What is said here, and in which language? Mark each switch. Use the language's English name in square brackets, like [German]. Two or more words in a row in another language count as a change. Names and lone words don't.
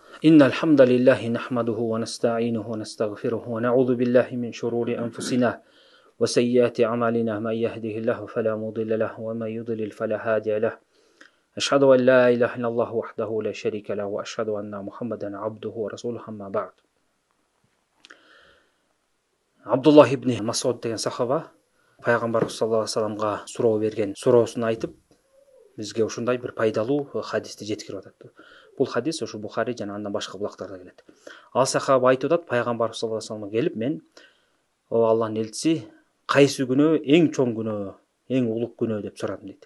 [Arabic] إن الحمد لله نحمده ونستعينه ونستغفره ونعوذ بالله من شرور أنفسنا وسيئات أعمالنا من يهده الله فلا مضل له ومن يضلل فلا هادي له أشهد أن لا إله إلا الله وحده لا شريك له وأشهد أن محمدا عبده ورسوله أما بعد. [Kyrgyz] Абдуллах ибн Масуд деген сахаба пайғамбар [Arabic] صلى الله عليه وسلم [Kyrgyz] суроо берген суроосын айтып, бізге ушундай бір пайдалуу хадисти жеткирип атат. Бул хадис ушу Бухари жана андан башка булактарда келет. Ал сахаба айтып атат, пайгамбар [Arabic] صلى الله عليه وسلم [Kyrgyz] келип, мен о Аллахтын элчиси, кайсы күнөө эң чоң күнөө, эң улук күнөө деп сурадым дейт.